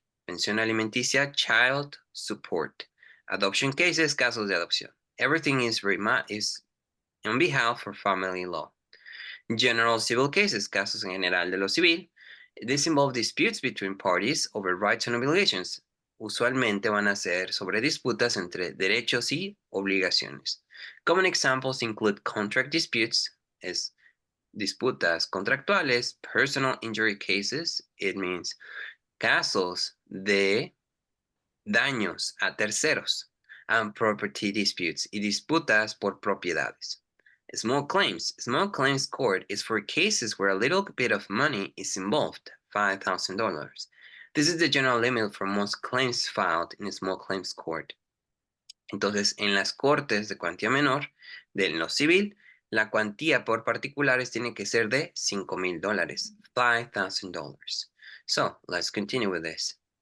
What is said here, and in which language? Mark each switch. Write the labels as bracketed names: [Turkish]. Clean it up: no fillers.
[Spanish] Pensión alimenticia, [English] child support. Adoption cases, [Spanish] casos de adopción. [English] Everything is on behalf of family law. General civil cases, [Spanish] casos en general de lo civil. [English] This involve disputes between parties over rights and obligations. [Spanish] Usualmente van a ser sobre disputas entre derechos y obligaciones. [English] Common examples include contract disputes, [Spanish] es disputas contractuales, [English] personal injury cases, it means [Spanish] casos de daños a terceros, [English] and property disputes, [Spanish] y disputas por propiedades. [English] Small claims court is for cases where a little bit of money is involved, $5,000. This is the general limit for most claims filed in a small claims court. [Spanish] Entonces, en las cortes de cuantía menor, de lo civil, la cuantía por particulares tiene que ser de $5,000, $5,000. [English] So, let's continue with this.